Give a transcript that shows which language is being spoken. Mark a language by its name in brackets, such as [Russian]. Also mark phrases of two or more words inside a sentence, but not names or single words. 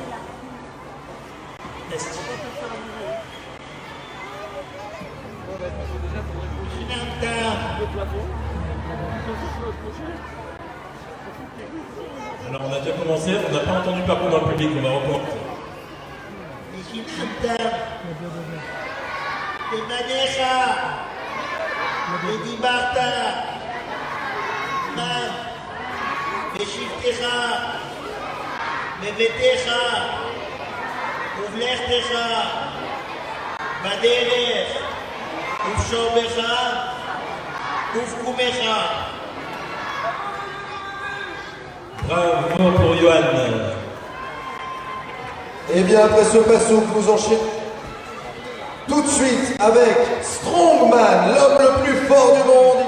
[French] Test. Alors on a déjà commencé, on n'a pas entendu par contre dans le public, on va recommencer. [Hebrew] ודיברת מה בשבתך בביתך ובלכתך בדרך ובשובך ובקומך. [French] Bravo pour Johan. Et bien après ce passouk, nous enchaînons tout de suite avec Strongman, l'homme le plus fort du monde.